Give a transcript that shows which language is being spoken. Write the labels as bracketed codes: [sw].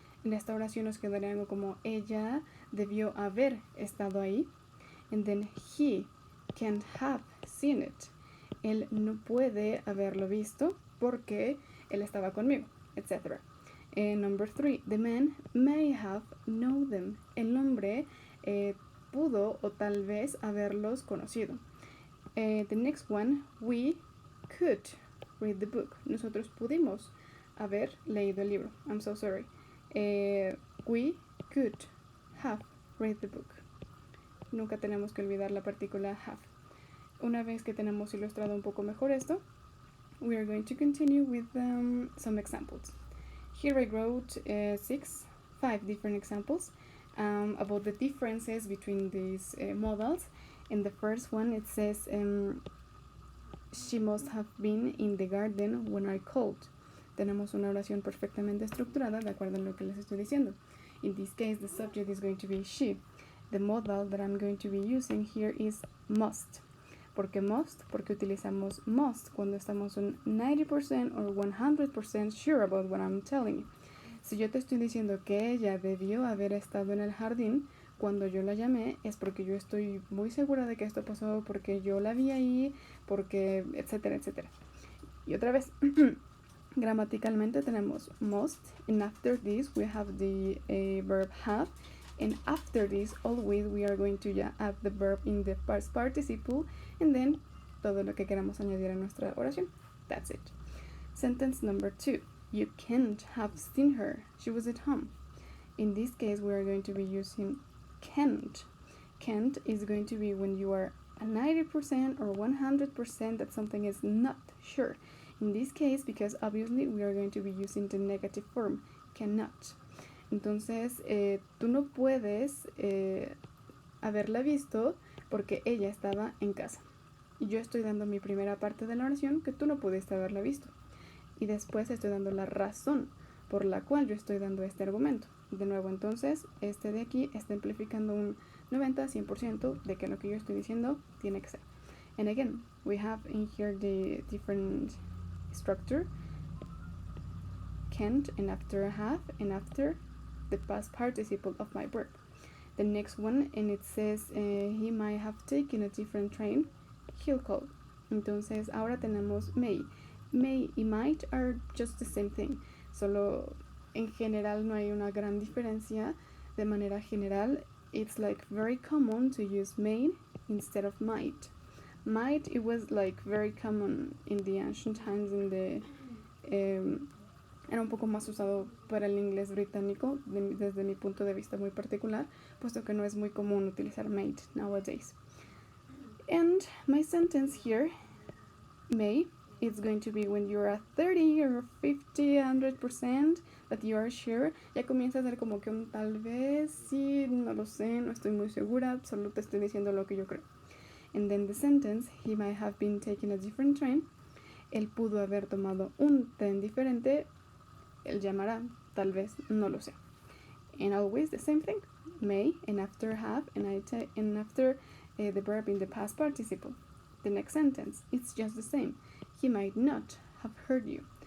[es] En esta oración nos quedaría algo como ella debió haber estado ahí. [en] And then he can't have seen it. [es] Él no puede haberlo visto porque él estaba conmigo, etc. [en] Number 3, the man may have known them. [es] El hombre pudo o tal vez haberlos conocido. [en] The next one, we could read the book. [es] Nosotros pudimos haber leído el libro. [en] I'm so sorry. We could have read the book. [es] Nunca tenemos que olvidar la partícula have. Una vez que tenemos ilustrado un poco mejor esto, [en] we are going to continue with some examples. Here I wrote 5 different examples about the differences between these modals. In the first one it says she must have been in the garden when I called. [es] Tenemos una oración perfectamente estructurada de acuerdo a lo que les estoy diciendo. [en] In this case the subject is going to be she. The modal that I'm going to be using here is must. [es] ¿Por qué must? Porque utilizamos must cuando estamos un [en] 90% or 100% sure about what I'm telling you. [es] Si yo te estoy diciendo que ella debió haber estado en el jardín cuando yo la llamé, es porque yo estoy muy segura de que esto pasó, porque yo la vi ahí, porque etcétera, etcétera. Y otra vez, Gramaticalmente tenemos [en] must, and after this we have the verb have, and after this always we are going to add the verb in the past participle, and then [es] todo lo que queramos añadir a nuestra oración. [en] That's it. Sentence number 2. You can't have seen her. She was at home. In this case, we are going to be using can't. Can't is going to be when you are 90% or 100% that something is not sure. In this case, because obviously we are going to be using the negative form, cannot. [es] Entonces, tú no puedes haberla visto porque ella estaba en casa. Y yo estoy dando mi primera parte de la oración que tú no pudiste haberla visto. Y después estoy dando la razón por la cual yo estoy dando este argumento. De nuevo, entonces, este de aquí está implificando un 90-100% de que lo que yo estoy diciendo tiene que ser. [en] And again, we have in here the different structure. Can't, and after have, and after the past participle of my verb. The next one, and it says he might have taken a different train. He'll call. [es] Entonces, ahora tenemos may. [en] May y might are just the same thing. [es] Solo en general no hay una gran diferencia. De manera general, [en] it's like very common to use may instead of might. [es] Might, [en] it was like very common in the ancient times, in the era [es] un poco más usado para el inglés británico desde mi punto de vista muy particular, puesto que no es muy común utilizar might nowadays. [en] And my sentence here, may, it's going to be when you're at 30 or 50, 100% that you are sure. [es] Ya comienza a ser como que un tal vez, sí, no lo sé, no estoy muy segura, solo te estoy diciendo lo que yo creo. [en] And then the sentence, he might have been taking a different train. [es] Él pudo haber tomado un tren diferente. Él llamará, tal vez, no lo sé. [en] And always the same thing, may, and after have, and after the verb in the past participle. The next sentence, it's just the same. He might not have heard you.